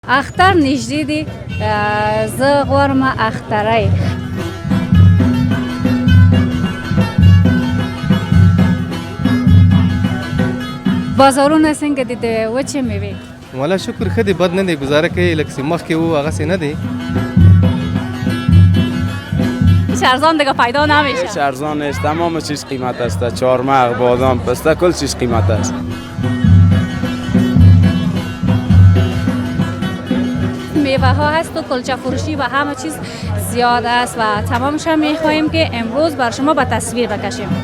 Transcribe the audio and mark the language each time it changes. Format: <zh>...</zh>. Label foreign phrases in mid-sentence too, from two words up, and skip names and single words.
<ps>اختر نژدې دی زه غواړم اختری بازارونه څنګه دي د وچې میوې؟ والا شکر ښه دی، بد نه دی، گزاره کوي لکه چې مخکې وو هغسې نه دی.</ps> <fa>ارزان دیگه پیدا نمیشه. هیچ ارزان نیست، تمام چیز قیمت است. چهارمغز، بادام، پسته، کل چیز قیمت است. میوه ها هست و کلچه فروشی و همه چیز زیاد است و تمامش هم میخواهیم که امروز بر شما به تصویر بکشیم.</fa>